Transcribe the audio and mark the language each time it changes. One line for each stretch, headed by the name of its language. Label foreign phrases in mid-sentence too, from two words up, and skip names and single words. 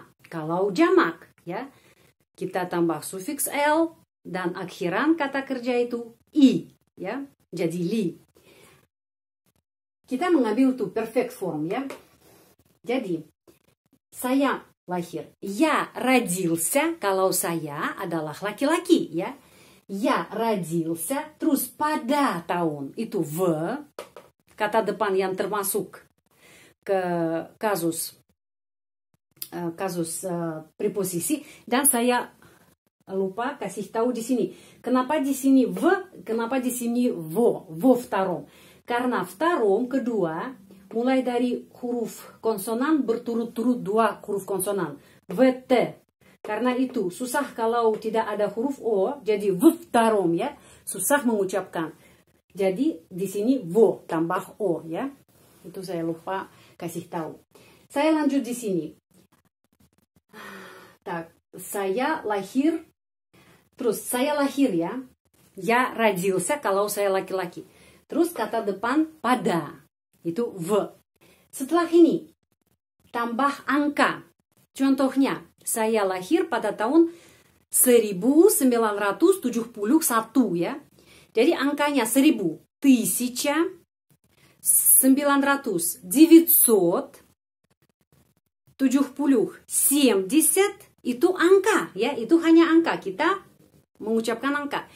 Indonesian: Kalau jamak ya, kita tambah sufiks l dan akhiran kata kerja itu i ya. Jadi li. Kita mengambil tuh perfect form ya. Jadi saya lahir.
Russian: Я родился,
Indonesian: kalau saya adalah laki-laki ya.
Russian: Я родился,
Indonesian: terus pada tahun itu v, kata depan yang termasuk ke kasus preposisi, dan saya lupa kasih tahu di sini. Kenapa di sini v, kenapa di sini
Russian: во втором?
Indonesian: Karena втором kedua mulai dari huruf konsonan berturut-turut dua huruf konsonan vt. Karena itu susah kalau tidak ada huruf o, jadi
Russian: в втором
Indonesian: ya, susah mengucapkan. Jadi di sini vo tambah o ya. Itu saya lupa kasih tahu. Saya lanjut di sini. Так, saya lahir. Terus saya lahir ya.
Russian: Я родился
Indonesian: kalau saya laki-laki. Terus kata depan pada. Itu v. Setelah ini tambah angka. Contohnya, saya lahir pada tahun 1971 ya. Jadi angkanya 1000, 1900, 970, 70 itu angka ya, itu hanya angka, kita mengucapkan angka.